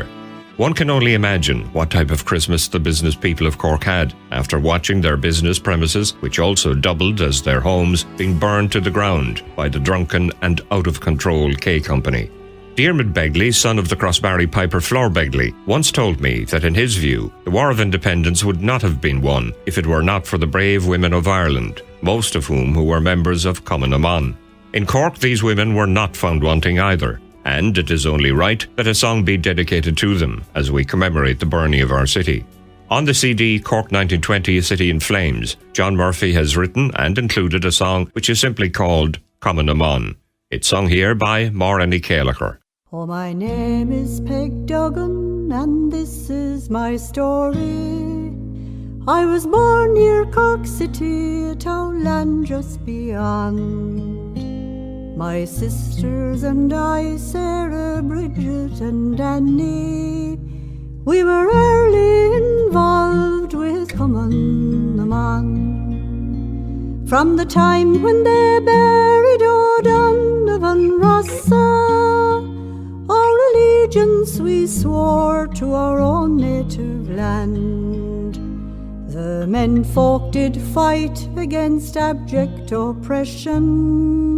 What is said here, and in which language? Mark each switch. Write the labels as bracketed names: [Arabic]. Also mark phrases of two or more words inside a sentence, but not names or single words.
[English] One can only imagine what type of Christmas the business people of Cork had after watching their business premises, which also doubled as their homes, being burned to the ground by the drunken and out-of-control K Company. Diarmid Begley, son of the Crossbarry piper Flor Begley, once told me that in his view, the War of Independence would not have been won if it were not for the brave women of Ireland, most of whom who were members of Cumann na mBan. In Cork, these women were not found wanting either, and it is only right that a song be dedicated to them as we commemorate the burning of our city. On the CD Cork 1920, A City in Flames, John Murphy has written and included a song which is simply called Cumann na mBan. It's sung here by Maureen Céalachair. Oh, my name is Peg Duggan, and this is my story. I was born near Cork City, a townland just beyond. My sisters and I, Sarah, Bridget and Annie, we were early involved with Cumann na mBan. From the time when they buried O'Donovan Rossa, our allegiance we swore to our own native land. The men folk did fight against abject oppression.